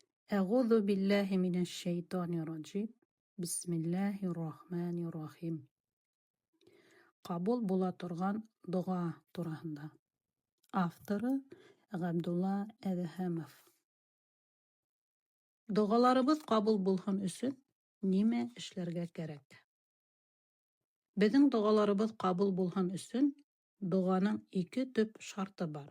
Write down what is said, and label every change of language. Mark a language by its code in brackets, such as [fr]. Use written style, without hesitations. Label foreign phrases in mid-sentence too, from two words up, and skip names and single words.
[ar] أعوذ بالله من الشيطان الرجيم. بسم الله الرحمن الرحيم. [tt] Qabul була торган дуга тураһында. Авторы Габдулла Әдһәмов. Дугаларыбыз кабул булһын өчен нимә эшләргә кирәк? Безнең дугаларыбыз кабул булһын өчен дуганың ике төп шарты бар.